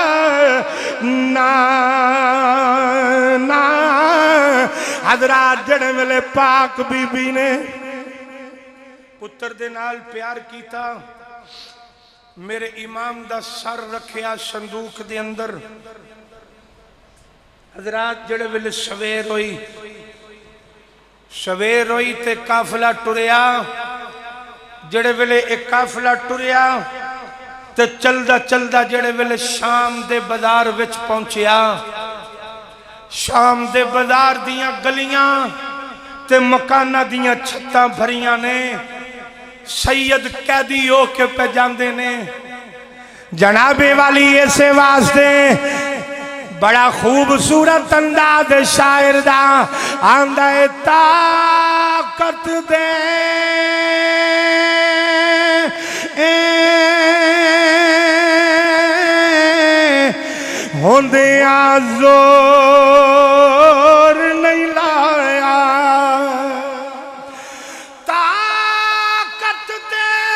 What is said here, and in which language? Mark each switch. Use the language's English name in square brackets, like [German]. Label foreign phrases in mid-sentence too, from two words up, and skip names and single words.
[Punjabi] نانا حضرات جڑے ویلے پاک بی بی نے پتر دے نال پیار کیتا میرے امام دا سر رکھیا صندوق دے اندر حضرات جڑے ویلے سویر ہوئی تے قافلہ ٹریا جڑے ویلے ایک قافلہ ٹریا تے چلدا چلدا جڑے ویلے شام دے بازار وچ پہنچیا شام دے بازار دیاں گلیاں تے مکانہ دیاں چھتاں بھریاں نے سید قیدی ہو کے پہ جاندے نے جناب والی ایسے واسطے بڑا خوبصورت انداز شاعر دا آندہ طاقت دے ہوندیاں زور نہیں لایا طاقت دے